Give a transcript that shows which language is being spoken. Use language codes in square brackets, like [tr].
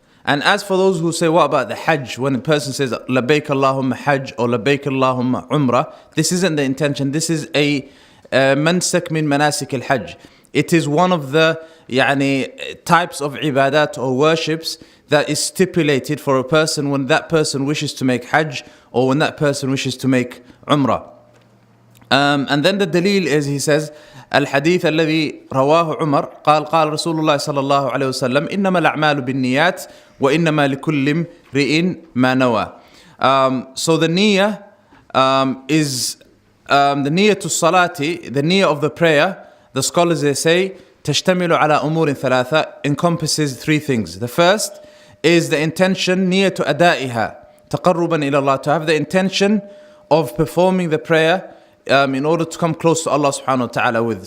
[en] And as for those who say, what about the Hajj? When a person says, Labbaik Allahumma Hajj or Labbaik Allahumma Umrah, this isn't the intention. This is a mansak min manasik al-Hajj. It is one of the types of ibadat or worships that is stipulated for a person when that person wishes to make Hajj or when that person wishes to make Umrah. And then the dalil is, he says, [ar] الحديث الذي رواه عمر قال رسول الله صلى الله عليه وسلم إنما الأعمال بالنيات وإنما لكل امرئ ما نوى. [en] So the niyyah is the niyyah to salati, the niyyah of the prayer. The scholars, they say [ar] تشتمل على أمور ثلاثة, [en] encompasses 3 things. The first is the intention [ar] نية أدائها تقربا إلى الله, [en] to have the intention of performing the prayer in order to come close to Allah subhanahu wa ta'ala with.